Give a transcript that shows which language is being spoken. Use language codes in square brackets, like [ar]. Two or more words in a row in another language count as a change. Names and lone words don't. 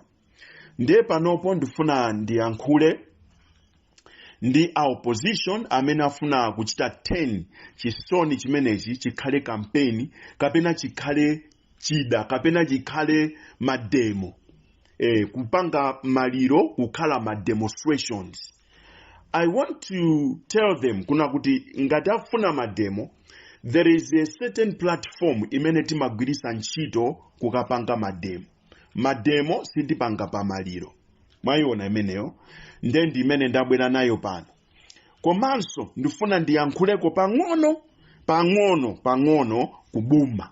[ny] Nde panopo ndifuna ndiyankhule ndi a opposition amene afuna kuchita 10 chisoni chimenechi chikhale campaign kapena chikhale chida kapena chikhale mademo, kupanga maliro kukhala ma demonstrations. [en] I want to tell them [ny] kuna kuti ngati afuna mademo, [en] there is a certain platform [ny] imene timagwirisa ntchito kukapanga mademo. Mademo sitipanga pa maliro. Mwayiona imeneyo ndi imene ndabwera nayo pano. Komanso ndifuna ndiyankhuleko pang'ono kubuma.